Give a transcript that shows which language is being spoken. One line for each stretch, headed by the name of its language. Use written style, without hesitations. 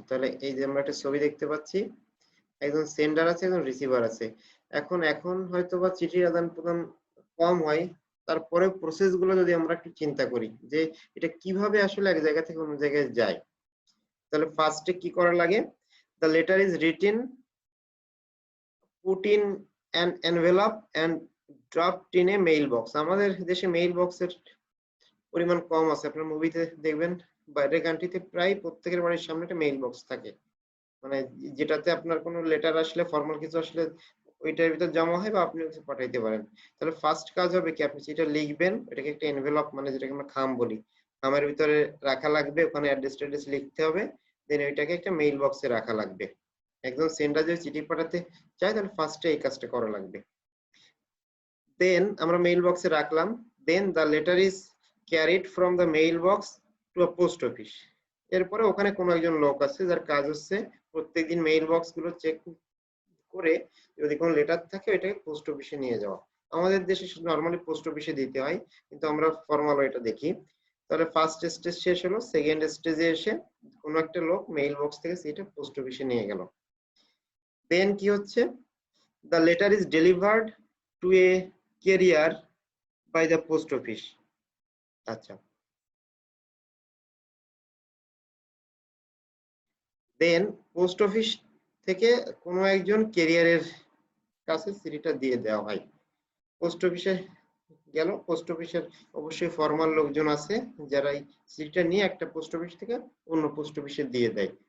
Bangla: তাহলে এই যে আমরা একটা ছবি দেখতে পাচ্ছি, একজন সেন্ডার আছে, একজন রিসিভার আছে। এখন হয়তো বা চিঠির আদান প্রদান কম হয়, তারপরে প্রসেস গুলো যদি আমরা একটু চিন্তা করি যে এটা কিভাবে আসলে এক জায়গা থেকে অন্য জায়গায় যায়, তাহলে ফার্স্টে কি করা লাগে?
English: The letter is written, put in an envelope and dropped in a mailbox.
Bangla: আমাদের দেশে মেইল বক্সের পরিমাণ কম আছে। আপনার মুভিতে দেখবেন বাইরের কান্ট্রিতে প্রায় প্রত্যেকের বাড়ির সামনে একটা মেইল বক্স থাকে, মানে যেটাতে আপনার কোনো লেটার আসলে, ফর্মাল কিছু আসলে ওইটার ভিতর জমা হয় বা আপনি হচ্ছে পাঠাইতে পারেন। তাহলে ফার্স্ট কাজ হবে কি, আপনি যেটা লিখবেন এটাকে একটা এনভেলপ, মানে যেটাকে আমরা খাম বলি, খামের ভিতরে রাখা লাগবে, ওখানে অ্যাড্রেস ট্যাড্রেস লিখতে হবে, দেন ওইটাকে একটা মেইল বক্সে রাখা লাগবে। একজন সেন্ডার যদি চিঠি পাঠাতে চায় তাহলে ফার্স্টে এই কাজটা করা লাগবে।
English: then
Bangla: আমরা মেইল বক্সে রাখলাম,
English: Then the letter is carried from the mail box to a post office.
Bangla: এরপরে ওখানে কোনো একজন লোক আছে যার কাজ হচ্ছে প্রত্যেকদিন মেইল বক্স গুলো চেক করে যদি কোনো লেটার থাকে ওইটাকে পোস্ট অফিসে নিয়ে যাওয়া। আমাদের দেশে নর্মালি পোস্ট অফিসে দিতে হয়, কিন্তু আমরা ফর্মাল ওইটা দেখি। তাহলে ফার্স্ট স্টেজ শেষ হলো, সেকেন্ড স্টেজে এসে কোনো একটা লোক মেইল বক্স থেকে সেটা পোস্ট অফিসে নিয়ে গেল।
English: then
Bangla: কি হচ্ছে,
English: the letter is delivered to a carrier by the post office.
Bangla: আচ্ছা, দেন পোস্ট অফিস থেকে কোনো একজন ক্যারিয়ারের কাছে চিঠিটা দিয়ে দেওয়া হয়। পোস্ট অফিসে গেল, পোস্ট অফিসের অবশ্যই ফর্মাল লোকজন আছে যারা এই চিঠিটা নিয়ে একটা পোস্ট অফিস থেকে অন্য পোস্ট অফিসে দিয়ে দেয়।